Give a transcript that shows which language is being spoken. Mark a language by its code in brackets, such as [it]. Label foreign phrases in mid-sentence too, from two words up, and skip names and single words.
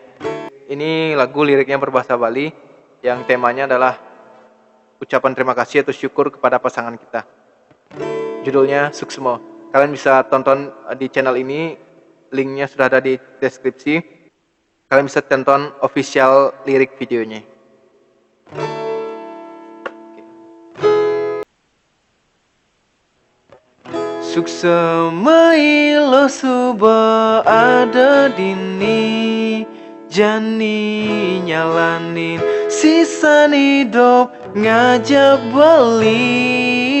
[id] Ini lagu liriknya berbahasa Bali yang temanya adalah ucapan terima kasih atau syukur kepada pasangan kita. Judulnya Suksmo. Kalian bisa tonton di channel ini, linknya sudah ada di deskripsi. Kalian bisa tonton official lirik videonya. [ban] Suksema ilo suba ada dini, jani nyalanin sisa hidup ngajak beli.